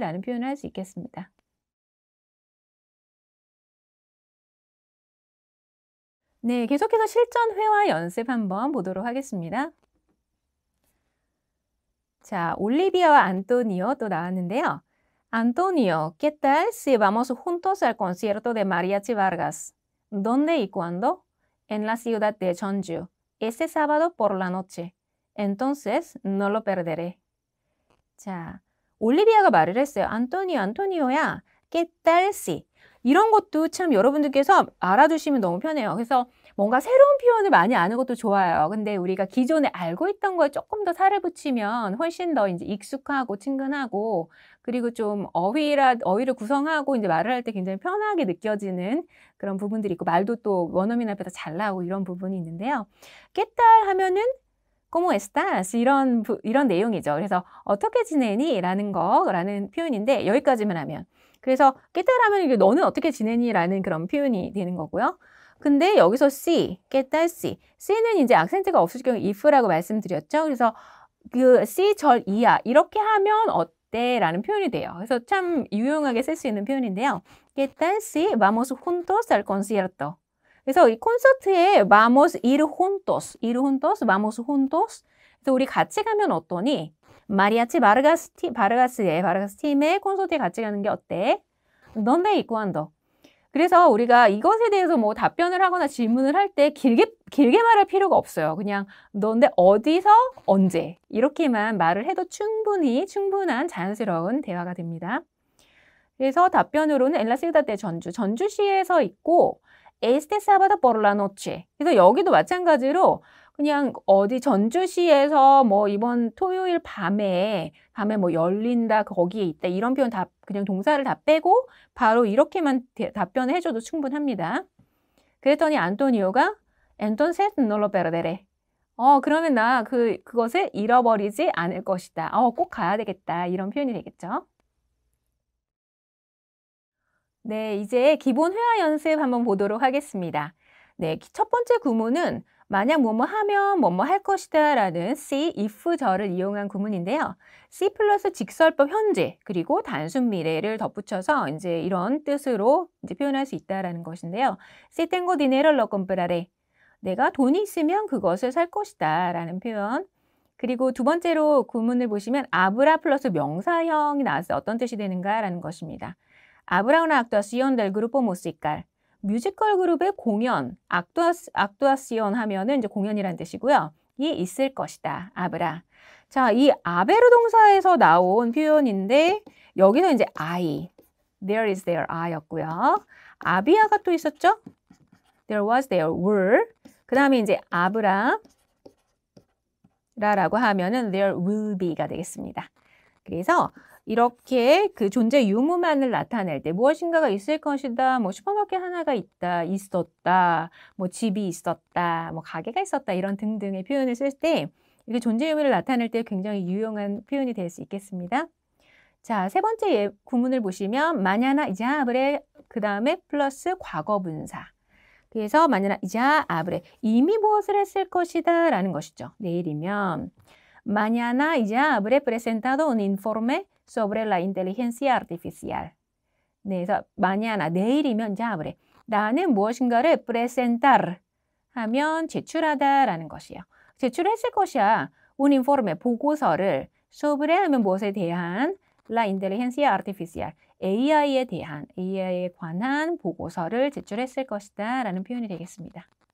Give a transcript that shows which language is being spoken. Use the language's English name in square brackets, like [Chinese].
[Korean] 라는 표현을 할 수 있겠습니다. 네, 계속해서 실전 회화 연습 한번 보도록 하겠습니다. 자, 올리비아와 안토니오 또 나왔는데요. [Spanish] Antonio, ¿qué tal si vamos juntos al concierto de Mariachi Vargas? ¿Dónde y cuándo? En la ciudad de Jeonju, este sábado por la noche. Entonces, no lo perderé. [Korean] 자, 올리비아가 말을 했어요. [Spanish] 안토니오야, ¿qué tal si? [Korean] 이런 것도 참 여러분들께서 알아두시면 너무 편해요. 그래서 뭔가 새로운 표현을 많이 아는 것도 좋아요. 근데 우리가 기존에 알고 있던 거에 조금 더 살을 붙이면 훨씬 더 이제 익숙하고 친근하고 그리고 좀 어휘를 구성하고 이제 말을 할 때 굉장히 편하게 느껴지는 그런 부분들이 있고 말도 또 원어민 앞에서 잘 나오고 이런 부분이 있는데요. [Spanish] ¿Qué tal [Korean] 하면은 [Spanish] ¿Cómo estás? [Korean] 이런 내용이죠. 그래서 어떻게 지내니? 라는 표현인데 여기까지만 하면. 그래서 [Spanish] ¿Qué tal [Korean] 하면 이게 너는 어떻게 지내니? 라는 그런 표현이 되는 거고요. 근데 여기서 [Spanish] si, ¿Qué tal si? [Korean] si는 이제 악센트가 없을 경우 if라고 말씀드렸죠. 그래서 그 si 절 이하 이렇게 하면 어때? 라는 표현이 돼요. 그래서 참 유용하게 쓸 수 있는 표현인데요. [Spanish] ¿Qué tal si vamos juntos al concierto? [Korean] 그래서 이 콘서트에 [Spanish] vamos ir juntos, vamos juntos. [Korean] 그래서 우리 같이 가면 어떠니? 마리아치 바르가스 팀의 콘서트에 같이 가는 게 어때? [Spanish] ¿Dónde y cuándo? [Korean] 그래서 우리가 이것에 대해서 뭐 답변을 하거나 질문을 할 때 길게 말할 필요가 없어요. 그냥 너인데 어디서 언제 이렇게만 말을 해도 충분한 자연스러운 대화가 됩니다. 그래서 답변으로는 [Spanish] en la ciudad de [Korean] 전주시에서 있고 [Spanish] este sábado por la noche. [Korean] 그래서 여기도 마찬가지로 그냥 어디 전주시에서 뭐 이번 토요일 밤에 뭐 열린다, 거기에 있다 이런 표현 다 그냥 동사를 다 빼고 바로 이렇게만 답변을 해줘도 충분합니다. 그랬더니 안토니오가 [Spanish] entonces no lo perderé. [Korean] 그러면 나 그것을 잃어버리지 않을 것이다. 꼭 가야 되겠다. 이런 표현이 되겠죠. 네, 이제 기본 회화 연습 한번 보도록 하겠습니다. 네, 첫 번째 구문은 만약 뭐뭐 하면 뭐뭐 할 것이다 라는 see, if절을 이용한 구문인데요. see 플러스 직설법 현재 그리고 단순 미래를 덧붙여서 이제 이런 뜻으로 이제 표현할 수 있다라는 것인데요. [Spanish] Si tengo dinero lo compraré. [Korean] 내가 돈이 있으면 그것을 살 것이다 라는 표현. 그리고 두 번째로 구문을 보시면 아브라 플러스 명사형이 나왔어요. 어떤 뜻이 되는가라는 것입니다. [Spanish] 아브라 una actuación del grupo musical. [Korean] 뮤지컬 그룹의 공연, 악투아시온 하면은 이제 공연이라는 뜻이고요. 이 있을 것이다. 아브라. 자, 이 아베르 동사에서 나온 표현인데 여기서 이제 I, there is there I였고요. 아비아가 또 있었죠? [English] There was, there were. [Korean] 그 다음에 이제 아브라 라고 하면은 [English] there will be [Korean] 가 되겠습니다. 그래서 이렇게 그 존재 유무만을 나타낼 때 무엇인가가 있을 것이다, 뭐 슈퍼마켓 하나가 있다, 있었다, 뭐 집이 있었다, 뭐 가게가 있었다 이런 등등의 표현을 쓸 때 이게 존재 유무를 나타낼 때 굉장히 유용한 표현이 될 수 있겠습니다. 자, 세 번째 구문을 보시면 [Spanish] mañana ya habré [Korean] 그 다음에 플러스 과거분사. 그래서 [Spanish] mañana ya habré [Korean] 이미 무엇을 했을 것이다 라는 것이죠. 내일이면 [Spanish] mañana ya habré presentado un informe sobre la inteligencia artificial. [Korean] 네, 그래서 mañana 내일이면 [Spanish] ya habré [Korean] 나는 무엇인가를 [Spanish] presentar [Korean] 하면 제출하다라는 것이에요. 제출했을 것이야. [Spanish] un informe [Korean] 보고서를 sobre 하면 무엇에 대한 [Spanish] la inteligencia artificial [Korean] AI에 관한 보고서를 제출했을 것이다 라는 표현이 되겠습니다.